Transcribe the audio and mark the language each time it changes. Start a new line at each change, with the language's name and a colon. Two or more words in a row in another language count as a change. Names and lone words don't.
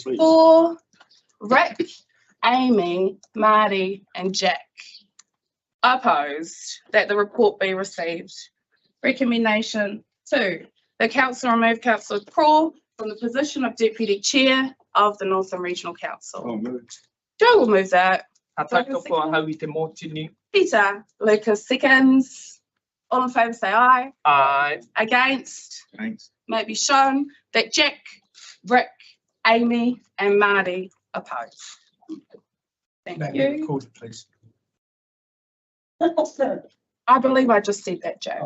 English: 4, Rick, Amy, Marty and Jack. Opposed that the report be received. Recommendation 2, the council remove Councillor Craw from the position of Deputy Chair of the Northern Regional Council. Oh, moved. Joe will move that.
Māori: Atato kua hau I te mōtini.
English: Peter Lucas seconds. All in favour say aye. Aye. Against? Thanks. May it be shown that Jack, Rick, Amy and Marty oppose. Thank May it be you. recorded, please. I believe I just said that, Jack.